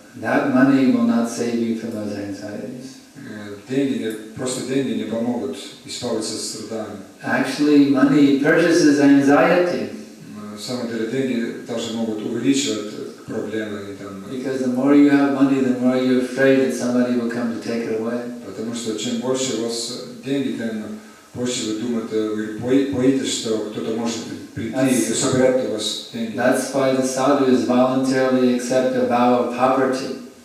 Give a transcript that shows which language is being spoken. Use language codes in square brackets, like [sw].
[en] That money will not save you from those anxieties. [ru] Просто деньги не помогут избавиться от страданий. [en] Actually, money purchases anxiety. [ru] На самом деле деньги даже могут увеличивать проблемы. [en] Because the more you have money, the more you're afraid that somebody will come to take it away. [ru] Потому что чем больше у вас денег, тем больше вы думаете, вы боитесь, что кто-то может прийти и забрать у вас деньги. [en] That's why the sadhus voluntarily accept a vow of poverty.